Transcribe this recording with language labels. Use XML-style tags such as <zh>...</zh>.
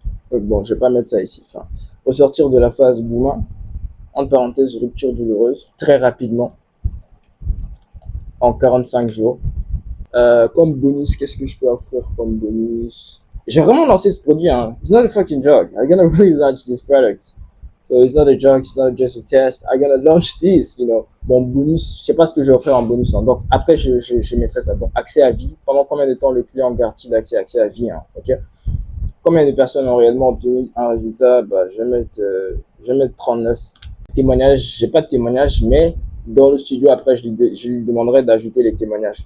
<fr>Bon, je vais pas mettre ça ici. Enfin, ressortir de la phase Goumin, entre parenthèses, rupture douloureuse, très rapidement, en 45 jours. Comme bonus, qu'est-ce que je peux offrir comme bonus? J'ai vraiment lancé ce produit.</fr> <en>Hein. It's not a fucking joke. I'm gonna really launch this product. So it's not a joke, it's not just a test. I'm gonna launch this, you know.</en> <fr>Bon, bonus, je sais pas ce que je vais offrir en bonus. Hein. Donc, après, je mettrai ça. Bon, accès à vie. Pendant combien de temps le client garde-t-il accès à vie, hein, ok? Combien de personnes ont réellement obtenu un résultat? Bah, je vais mettre 39. Témoignages, j'ai pas de témoignages, mais dans le studio, après, je lui demanderai d'ajouter les témoignages.</fr>